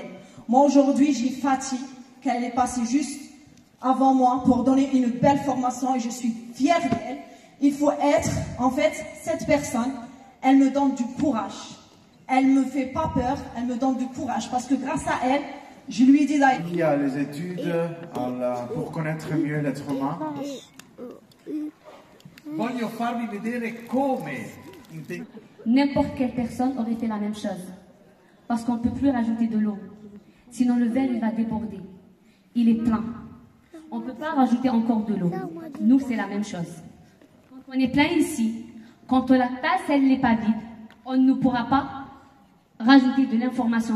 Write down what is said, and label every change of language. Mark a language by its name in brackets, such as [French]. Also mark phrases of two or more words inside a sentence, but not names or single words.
[French] Moi, aujourd'hui, j'ai Fatih, qu'elle est passée juste avant moi pour donner une belle formation et je suis fière d'elle. Il faut être, en fait, cette personne, elle me donne du courage. Elle ne me fait pas peur, elle me donne du courage parce que grâce à elle, je lui dis... Il y a les études pour connaître mieux l'être humain. [Italian] Voglio farvi vedere come... [French] N'importe quelle personne aurait fait la même chose. Parce qu'on ne peut plus rajouter de l'eau. Sinon le verre, il va déborder. Il est plein. On ne peut pas rajouter encore de l'eau. Nous, c'est la même chose. Quand on est plein ici, quand la tasse, elle n'est pas vide, on ne pourra pas rajouter de l'information.